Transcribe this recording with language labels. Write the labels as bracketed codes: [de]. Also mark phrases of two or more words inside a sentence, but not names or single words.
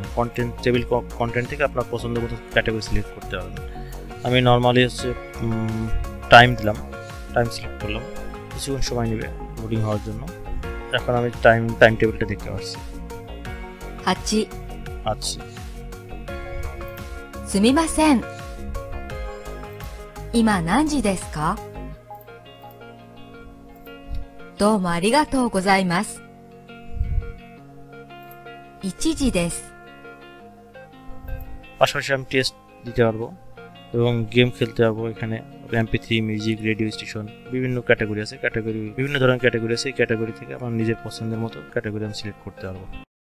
[en] table content [bn] থেকে আপনার পছন্দ মতো [en] category select [bn] করতে হবে। আমি নর্মালি হচ্ছে টাইম দিলাম, [en] time select [bn] করলাম। কিছুক্ষণ সময় নেবে লোডিং হওয়ার জন্য। এখন আমি [en] time table [bn] দেখতে পাচ্ছি। 8、 আচ্ছা, [ja] すみません。今何時ですか？どうもありがとうございます。1時です。 [bn] পাশাপাশি আমি টেস্ট দিতে পারবো এবং গেম খেলতে পারবো। এখানে MP3, মিউজিক, [en] radio station, [bn] বিভিন্ন ক্যাটাগরি আছে। বিভিন্ন ধরনের ক্যাটাগরি আছে। এই ক্যাটাগরি থেকে আমার নিজের পছন্দের মতো ক্যাটাগরি আমি সিলেক্ট করতে পারবো।